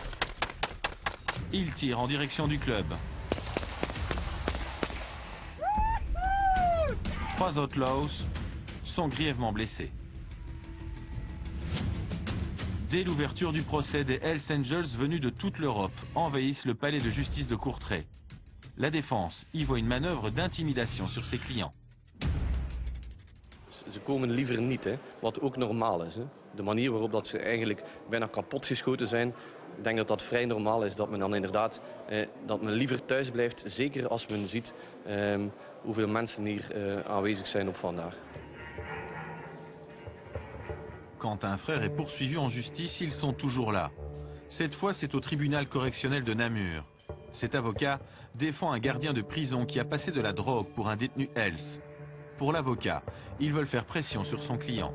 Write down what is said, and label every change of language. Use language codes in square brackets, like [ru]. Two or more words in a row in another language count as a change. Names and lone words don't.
[fr] Ils tirent en direction du club. 3 Outlaws sont grièvement blessés. Dès l'ouverture du procès, des Hells Angels venus de toute l'Europe envahissent le palais de justice de Courtrai. La défense y voit une manœuvre d'intimidation sur ses clients. [nl] Ze komen liever niet, hè? Wat ook normaal is. Hè? De manier waarop dat ze eigenlijk bijna kapotgeschoten zijn, ik denk dat dat vrij normaal is. Dat men dan inderdaad dat men liever thuis blijft, zeker als men ziet hoeveel mensen hier aanwezig zijn op vandaag. [fr] Quand un frère est poursuivi en justice, ils sont toujours là. Cette fois, c'est au tribunal correctionnel de Namur. Cet avocat défend un gardien de prison qui a passé de la drogue pour un détenu Hells. Pour l'avocat, ils veulent faire pression sur son client.